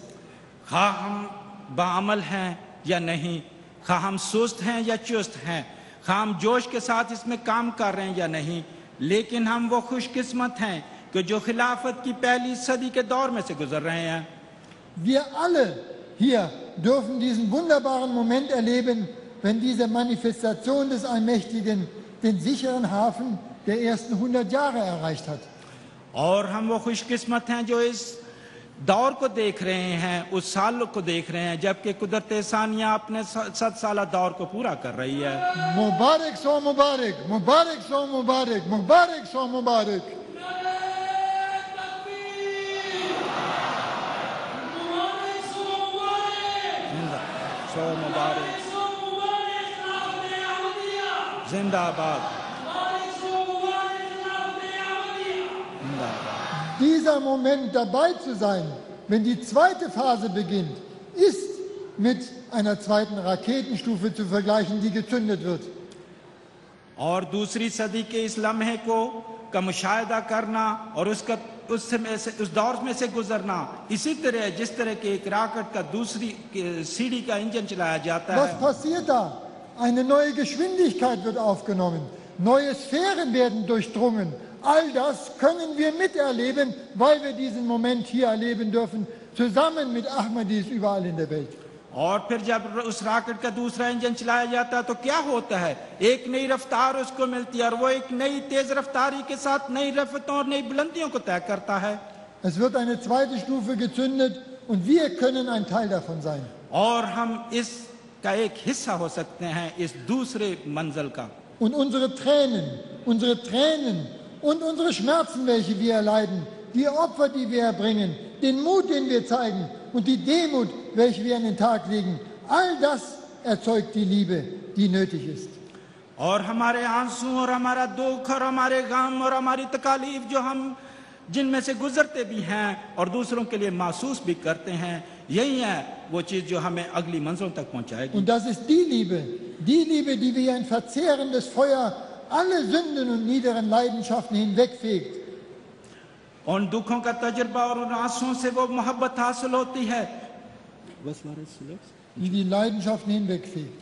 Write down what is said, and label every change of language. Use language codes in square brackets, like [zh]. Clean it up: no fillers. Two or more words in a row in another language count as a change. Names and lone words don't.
[ur] خواہ ہم باعمل ہیں یا نہیں، خواہ ہم سست ہیں یا چست ہیں، خواہ ہم جوش کے ساتھ اس میں کام کر رہے ہیں یا نہیں، لیکن ہم وہ خوش قسمت ہیں کہ جو خلافت کی پہلی صدی کے دور میں سے گزر رہے ہیں. [de] Wir alle hier dürfen diesen wunderbaren Moment erleben, wenn diese Manifestation des Allmächtigen den sicheren Hafen der ersten 100 Jahre erreicht hat. [ur] اور ہم وہ خوش قسمت ہیں جو اس دور کو دیکھ رہے ہیں، اس سال کو دیکھ رہے ہیں جبکہ قدرت ثانیہ اپنے 7 سالہ دور کو پورا کر رہی ہے. مبارک سو مبارک، مبارک سو مبارک، مبارک سو مبارک. سو مبارک، زندہ باد، زندہ باد. [de] Dieser Moment dabei zu sein, wenn die zweite Phase beginnt, ist mit einer zweiten Raketenstufe zu vergleichen, die gezündet wird. [ur] اور دوسری صدی کے اس لمحے کو کا مشاہدہ کرنا اور اس دور میں سے گزرنا اسی طرح جس طرح کے ایک راکٹ کا دوسری سیڑھی کا انجن چلایا جاتا [de] Was [ur] है। [de] passiert da? Eine neue Geschwindigkeit wird aufgenommen, neue Sphären werden durchdrungen. All das können wir miterleben, weil wir diesen Moment hier erleben dürfen, zusammen mit Ahmadis überall in der Welt. [ur] اور پھر جب اس راکٹ کا دوسرا انجن چلایا جاتا ہے تو کیا ہوتا ہے، ایک نئی رفتار اس کو ملتی ہے اور وہ ایک نئی تیز رفتاری کے ساتھ نئی رفتوں اور نئی بلندیوں کو طے کرتا ہے. [de] Es wird eine zweite Stufe gezündet und wir können ein Teil davon sein. [ur] اور ہم اس کا ایک حصہ ہو سکتے ہیں اس دوسرے منزل کا. [de] Und unsere Tränen und unsere Schmerzen, welche wir erleiden, die Opfer, die wir erbringen, den Mut, den wir zeigen und die Demut, welche wir an den Tag legen, all das erzeugt die Liebe, die nötig ist. [ur] اور ہمارے آنسو اور ہمارا دکھ اور ہمارے غم اور ہماری تکالیف جو ہم جن میں سے گزرتے بھی ہیں اور دوسروں کے لیے محسوس بھی کرتے ہیں، یہی ہے وہ چیز جو ہمیں اگلی منزلوں تک پہنچائے گی. [de] Und das ist die Liebe, die wie ein verzehrendes Feuer alle Sünden und niederen Leidenschaften hinwegfegt. [ur] ان دکھوں کا تجربہ اور ان آنسوؤں سے وہ محبت حاصل ہوتی ہے [de] Die Leidenschaften hinwegfegt.